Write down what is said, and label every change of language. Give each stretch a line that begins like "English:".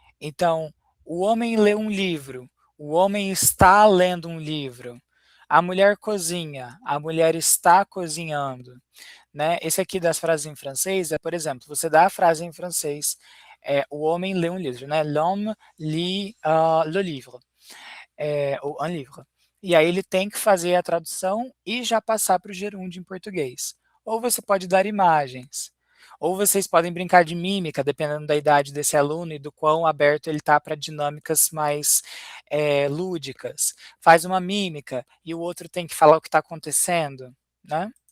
Portuguese: Então, o homem lê um livro, o homem está lendo um livro. A mulher cozinha, a mulher está cozinhando, né? Esse aqui das frases em francês é, por exemplo, você dá a frase em francês, o homem lê um livro, né?
French: L'homme lit le livre, ou un livre.
Portuguese: E aí ele tem que fazer a tradução e já passar para o gerúndio em português. Ou você pode dar imagens. Ou vocês podem brincar de mímica, dependendo da idade desse aluno e do quão aberto ele está para dinâmicas mais lúdicas. Faz uma mímica e o outro tem que falar o que está acontecendo, né?